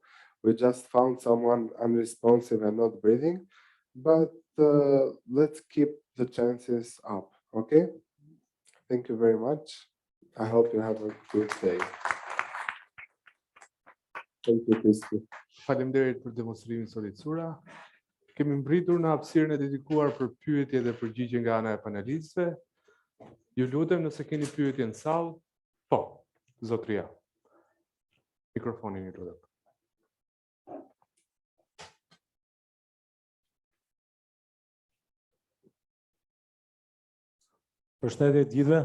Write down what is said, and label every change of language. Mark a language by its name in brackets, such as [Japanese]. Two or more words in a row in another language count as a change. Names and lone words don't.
[English] We just found someone unresponsive and not breathing, but let's keep the chances up, okay? Thank you very much. I hope you have a good day. Thank you, Christy. [Albanian] Faleminderit për demonstrimin solicura. Kemi mbritur në hapësirën e dedikuar për pyetje dhe përgjigje nga ana e panelistëve. Ju lutem nëse keni pyetje në sallë, po, zotria. Mikrofonin ju lutem. Përshëndetje të gjithëve.